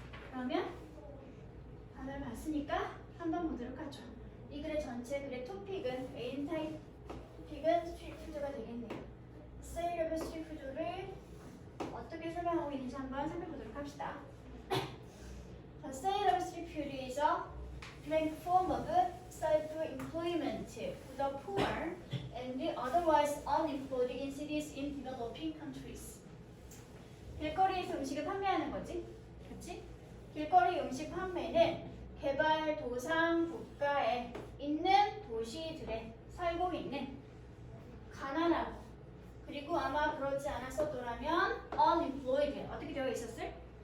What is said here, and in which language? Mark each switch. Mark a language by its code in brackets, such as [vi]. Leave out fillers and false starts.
[ko] 그러면 단어를 봤으니까 한번 보도록 하죠. 이 글의 전체 글의 토픽은 메인 타입 토픽은 스트리트 푸드가 되겠네요. 세일 오브 스트리트 푸드를 어떻게 설명하고 있는지 한번 살펴보도록 합시다. [en] The sale of street food is a direct form of self-employment for the poor and otherwise unemployed in cities in developing countries. [ko] 길거리에서 음식을 판매하는 거지, 그렇지? 길거리 음식 판매는 개발도상 국가에 있는 도시들에 살고 있는 가난하고 그리고 아마 그러지 않았었더라면 unemployed 어떻게 되어 있었을?